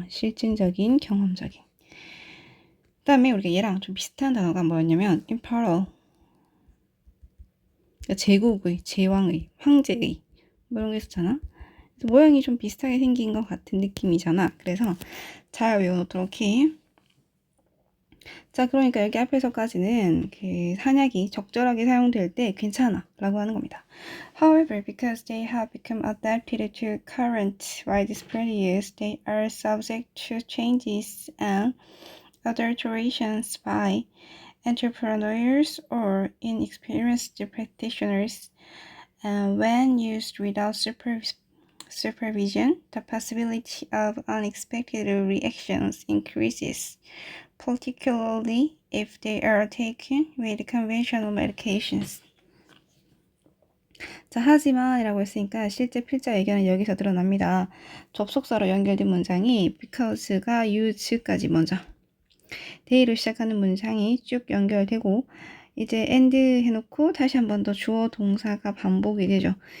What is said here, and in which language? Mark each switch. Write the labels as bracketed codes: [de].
[ko] 실증적인, 경험적인. 그 다음에 우리가 얘랑 좀 비슷한 단어가 뭐였냐면 imperial, 그러니까 제국의, 제왕의, 황제의 뭐 이런 게 있었잖아. 모양이 좀 비슷하게 생긴 것 같은 느낌이잖아. 그래서 잘 외워놓도록 해. 자, 그러니까 여기 앞에서까지는 그 한약이 적절하게 사용될 때 괜찮아 라고 하는 겁니다. [en] However, because they have become adapted to current widespread use, they are subject to changes and alterations by entrepreneurs or inexperienced practitioners. When used without supervision, the possibility of unexpected reactions increases, particularly if they are taken with conventional medications. [ko] 자, 하지만 이라고 했으니까 실제 필자 의견은 여기서 드러납니다. 접속사로 연결된 문장이 because가 use까지 먼저 they로 시작하는 문장이 쭉 연결되고 이제 and 해놓고 다시 한 번 더 주어 동사가 반복이 되죠.